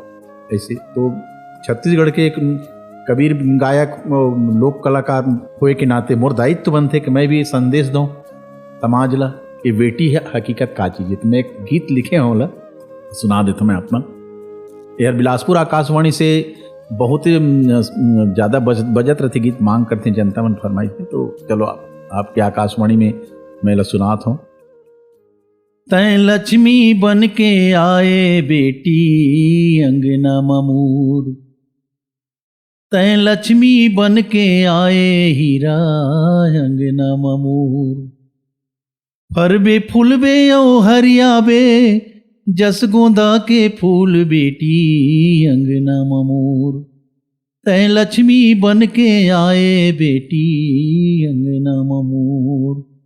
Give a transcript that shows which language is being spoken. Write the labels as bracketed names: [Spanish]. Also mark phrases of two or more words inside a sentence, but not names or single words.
[Chhattisgarhi] ऐसे तो छत्तीसगढ़ के एक कबीर गायक लोक कलाकार होए के नाते मोर दायित्व बनते कि मैं भी संदेश दूँ समाज ला कि बेटी है हकीकत का चीज़। तो मैं एक गीत लिखे हूँ ला सुना देता मैं अपना। यार बिलासपुर आकाशवाणी से बहुत ज़्यादा बजत रहती गीत, मांग करते हैं जनता मन फरमाइश में, तो चलो आपके आकाशवाणी में मैं ला सुनात हूँ। तै लक्ष्मी बन के आए बेटी अंगना ममूर, तै लक्ष्मी बन के आए हीरा अंगना ममूर, फरबे फूलबे ओ हरियाबे जस गोंदा के फूल बेटी अंगना ममूर, तै लक्ष्मी बन के आए बेटी अंगना ममूर,